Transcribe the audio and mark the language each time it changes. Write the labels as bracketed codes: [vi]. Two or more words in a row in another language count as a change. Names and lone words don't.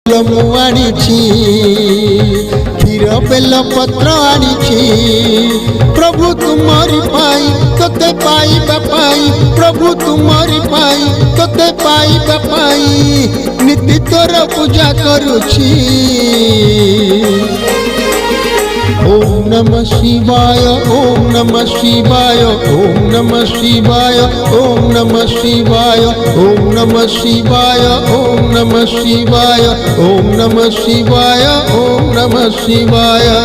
[or] ମୁଁ ଆଣିଛି କ୍ଷୀର ବେଲ ପତ୍ର ଆଣିଛି ପ୍ରଭୁ ତୁମରି ପାଇଁ ତୋତେ ପାଇବା ପାଇଁ ପ୍ରଭୁ ତୁମରି ପାଇଁ ତୋତେ ପାଇବା ପାଇଁ ନୀତି ତୋର ପୂଜା କରୁଛି। [sa] ओम नमः शिवाय ओम नमः शिवाय ओम नमः शिवाय ओम नमः शिवाय ओम नमः शिवाय ओम नमः शिवाय ओम नमः शिवाय ओम नमः शिवाय।